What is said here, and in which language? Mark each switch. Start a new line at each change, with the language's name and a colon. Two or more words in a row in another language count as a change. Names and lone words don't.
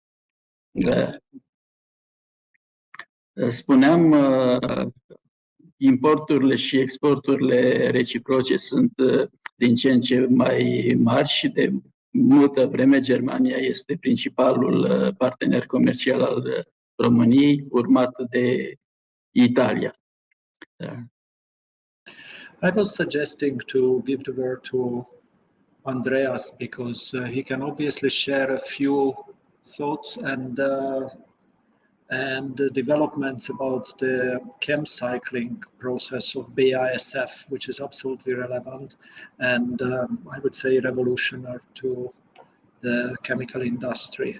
Romanian: Spuneam, importurile și exporturile reciproce sunt din ce în ce mai mari și de multă vreme Germania este principalul partener comercial al României, urmat de Italia.
English: I was suggesting to give the word to Andreas because he can obviously share a few thoughts and developments about the chem cycling process of BASF, which is absolutely relevant and I would say revolutionary to the chemical industry.